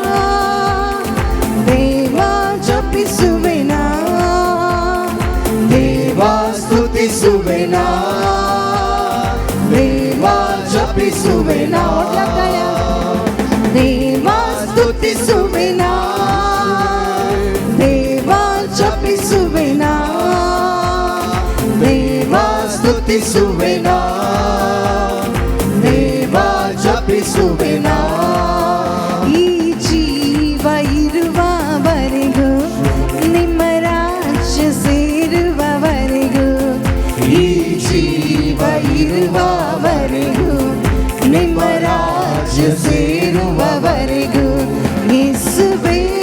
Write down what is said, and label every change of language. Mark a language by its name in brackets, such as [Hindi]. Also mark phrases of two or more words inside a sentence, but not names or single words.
[Konkani] देवा जपी सुवेना देवा स्तुती सुवेना देवा जपी सुवेना ओटला काया देवा स्तुती सुवेना देवा जपी सुवेना देवा स्तुती सुवेना देवा जपी सुवेना [Kannada] ಈ ಜೀವ ಇರುವವರೆಗೂ ನಿಮ್ಮ ರಾಜ್ಯ ಸೇರುವವರೆಗೂ ಈ ಜೀವ ಇರುವವರೆಗೂ ನಿಮ್ಮ ರಾಜ್ಯ ಸೇರುವವರೆಗೂ ಯೇಸುವೇ